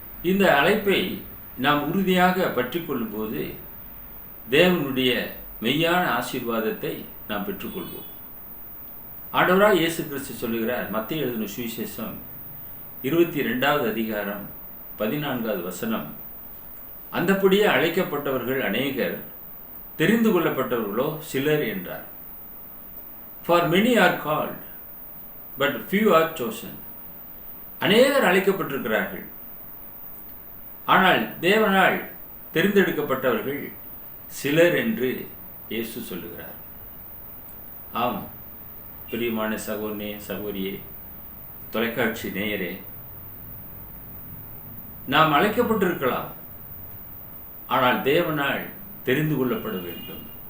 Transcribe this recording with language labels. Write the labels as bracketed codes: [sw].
[ta] இந்த அழைப்பை நாம் உறுதியாக பற்றி கொள்ளும்போது தேவனுடைய மெய்யான ஆசீர்வாதத்தை நாம் பெற்றுக்கொள்வோம். ஆண்டவராய் இயேசு கிறிஸ்து சொல்லுகிறார், மத்தேயு எழுதின சுவிசேஷம் 22வது அதிகாரம் 14வது வசனம், அந்தப்படியே அழைக்கப்பட்டவர்கள் அநேகர், தெரிந்து கொள்ளப்பட்டவர்களோ சிலர் என்றார். [en] For many are called, but few are chosen. [ta] அநேகர் அழைக்கப்பட்டிருக்கிறார்கள், ஆனால் தேவனால் தெரிந்தெடுக்கப்பட்டவர்கள் சிலர் என்று இயேசு சொல்லுகிறார். ஆம், பிரியமான சகோதரனே, சகோதரியே, தொலைக்காட்சி நேயரே, நாம் அழைக்கப்பட்டிருக்கலாம், ஆனால் தேவனால் தெரிந்து கொள்ளப்பட வேண்டும்.